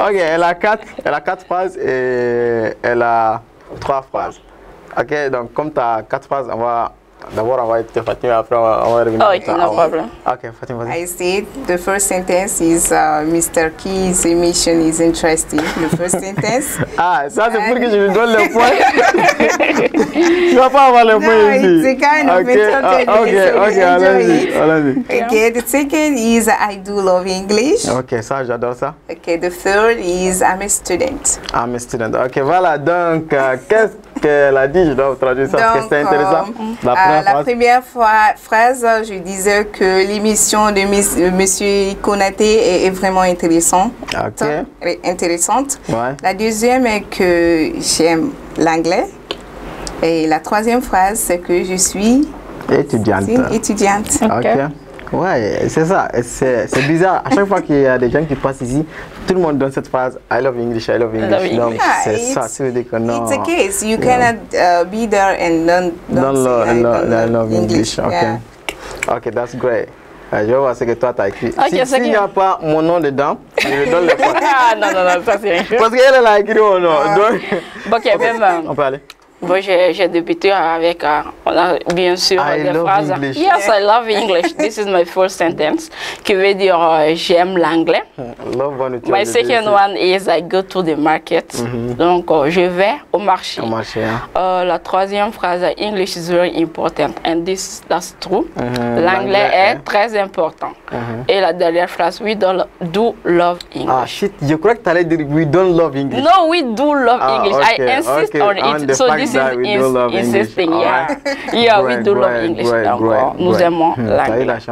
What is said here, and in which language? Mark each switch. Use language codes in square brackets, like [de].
[fr] Ok, elle a 4 phrases et elle a 3 phrases. Ok, donc comme tu as 4 phrases, d'abord on va être Fatima, après on va revenir. [en] Oh, okay, no problem. [fr] Ok, Fatima, vas-y. [en] I said the first sentence is Mr. Key's mission is interesting. The first sentence. [fr] Ah, ça c'est pour que je lui donne le point. Tu vas pas avoir le point ici. [en] It's a kind of [fr] Ok, allez-y. [en] Okay, the second is I do love English. [fr] Ok, ça j'adore ça. [en] Okay, the third is I'm a student. I'm a student. [fr] Ok, voilà, donc qu'elle a dit, je dois traduire ça parce que c'était intéressant. La première phrase, je disais que l'émission de Monsieur Konaté est vraiment intéressante. Intéressante. Ouais. La deuxième est que j'aime l'anglais. Et la troisième phrase, c'est que je suis étudiante. Ok. Ouais, c'est ça. C'est bizarre. À chaque fois qu'il y a des gens qui passent ici, tout le monde donne cette phrase [en] I love English, I love English. [fr] Donc, c'est ça, c'est dire que non. [en] It's a case. You cannot be there and don't say I love English. Ok. Yeah. Ok, that's great. [fr] Je vais voir ce que toi tu as écrit. [en] Okay, [fr] S'il n'y a pas mon nom dedans, je lui donne le point. Non, ça c'est rien. Parce qu'elle a écrit mon nom. Donc... Ok, même. On peut aller. Bon, j'ai débuté avec, on a bien sûr des phrases. [en] English. Yes, I love English. This is my first sentence, [fr] qui veut dire j'aime l'anglais. [en] My second one is I go to the market. [fr] Donc, je vais au marché. La troisième phrase, [en] English is very important, and that's true. [fr] L'anglais est très important. Et la dernière phrase, [en] we do love English. [fr] Ah shit, je crois que tu allais dire [en] we don't love English. No, we do love English. I insist on it. So this is insisting, yeah. Yeah, we do love English. [fr] Donc, nous aimons l'anglais.